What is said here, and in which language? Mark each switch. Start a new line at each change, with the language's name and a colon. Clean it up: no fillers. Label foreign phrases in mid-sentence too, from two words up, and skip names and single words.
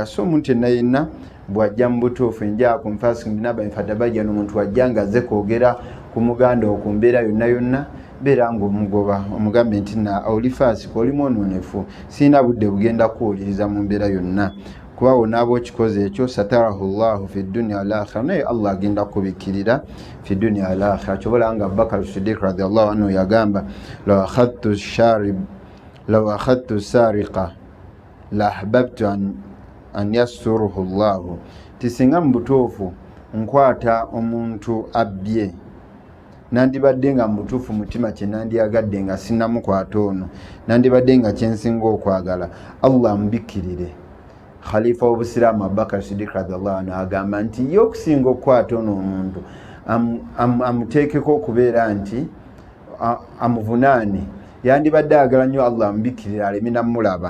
Ganda: So omuntu yenna yenna bw'ajja mu butuufu
Arabic: جاءكم فاسق بنبأ فتبينوا,
Ganda: omuntu wajja nga azze kwogera ku muganda wo ku mbeera yonna yonna, beera ng'omugoba omugambe nti oli faasiko, oli mwononefu, siina budde bugenda kuwuliriza mu mbeera yonna, kuba wonaaba okikoze ekyo
Arabic: ستره الله في الدنيا والآخرة,
Ganda: naye Allah agenda kubikkirira
Arabic: في الدنيا والآخرة.
Ganda: Kyobola nga Abubakar Siddiq
Arabic: رضي الله عنه
Ganda: yagamba
Arabic: لو أخذت سارقا لأحببت أن يستره الله,
Ganda: tisinga mu butuufu nkwata omuntu abbye, nandibadde nga mutuufu mutima kye nandiyagadde nga sinnamukwata ono, nandibadde nga kyensinga okwagala Allah ambikkirire. Khalifa w'Obusiraamu Abubakar Siddiq
Arabic: رضي الله عنه
Ganda: agamba nti ye okusinga okukwata ono omuntu amuteekeko okubeera nti amuvunaane, yandibadde ayagala nnyo Allah amubikkirire aleme namulaba.